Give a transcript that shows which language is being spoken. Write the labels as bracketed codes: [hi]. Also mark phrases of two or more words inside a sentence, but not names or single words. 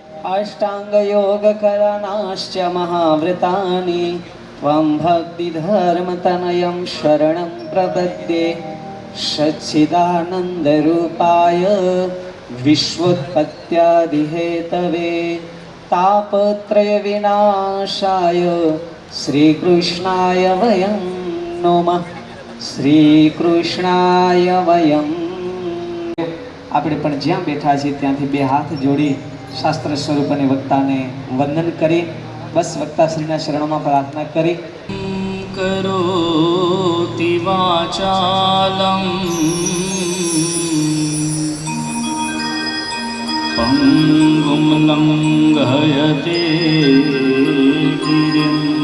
[sa] अष्टाङ्गयोगकरणाश्च महाव्रतानि त्वं भक्तिधर्मतनयं शरणं प्रपद्ये सच्चिदानन्दरूपाय विश्वोत्पत्त्यादिहेतवे तापत्रयविनाशाय श्रीकृष्णाय वयं नमः श्रीकृष्णाय वयं। [gu] આપણે પણ જ્યાં બેઠા છીએ ત્યાંથી બે હાથ જોડી શાસ્ત્ર સ્વરૂપ અને વક્તાને વંદન કરી બસ વક્તાશ્રીના શરણોમાં પ્રાર્થના કરી [sa] કરોતિ વાચાલમ પંગુમ લંઘયતે ગિરિમ